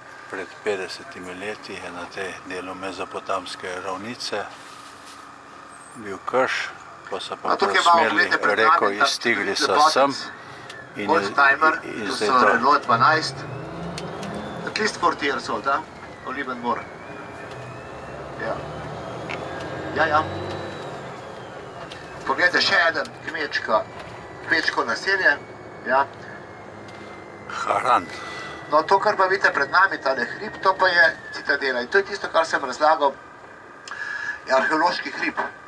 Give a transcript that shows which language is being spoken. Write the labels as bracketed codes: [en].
[sl] Pred 50 leti je na tej delu Mezopotamske ravnice bil krš, pa so pa preusmerili reko iz Tigrisa sem in zdaj to. [en] Renault 12. At least 40 years old, or even more. [sl] Ja. Poglejte, še eden kmečko naselje. Ja. Haran. No, to, kar pa vidite pred nami, tale hrib, to pa je citadela. In to je tisto, kar sem razlagal, je arheološki hrib.